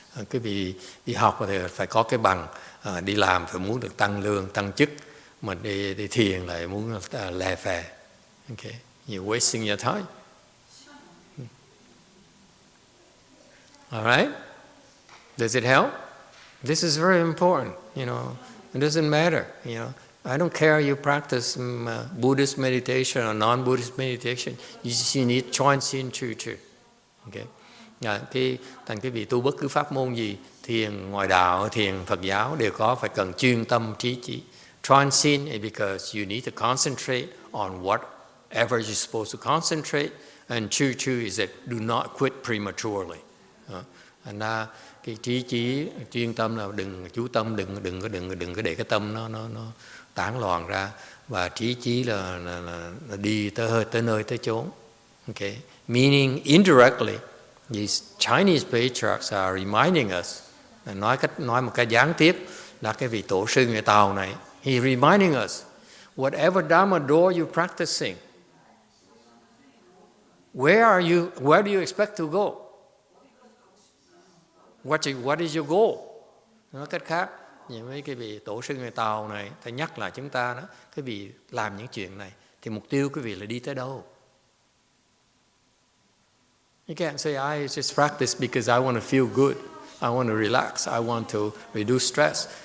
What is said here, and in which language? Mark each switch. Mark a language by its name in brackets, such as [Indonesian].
[Vietnamese] Cái vị đi học thì phải có cái bằng, đi làm phải muốn được tăng lương, tăng chức, mà đi thiền lại muốn lè phè. [English] Okay, you're wasting your time. All right? Does it help? This is very important, you know. It doesn't matter, you know. I don't care you practice Buddhist meditation or non-Buddhist meditation. You need Chuan Xin Chu Chu. Okay. [Vietnamese] Thành cái vị tu bất cứ pháp môn gì, thiền ngoại đạo, thiền Phật giáo đều phải cần chuyên tâm trí chỉ. [English] Chuan Xin is because you need to concentrate on whatever you're supposed to concentrate, and Chu Chu is that do not quit prematurely. [Vietnamese] Thành ra cái trí chí chuyên tâm là đừng chú tâm, đừng có để cái tâm nó tán loạn ra, và trí chí là đi tới nơi tới chốn. [English] Okay, meaning indirectly, these Chinese patriarchs are reminding us, [Vietnamese] nói một cái gián tiếp là cái vị tổ sư người Tàu này, [English] he reminding us, whatever Dharma door you're practicing, where do you expect to go? What is your goal? [Vietnamese] Nói cách khác, như mấy cái vị tổ sư người Tàu này, thầy nhắc lại chúng ta đó, cái vị làm những chuyện này thì mục tiêu cái vị là đi tới đâu? [English] You can't say I just practice because I want to feel good, I want to relax, I want to reduce stress.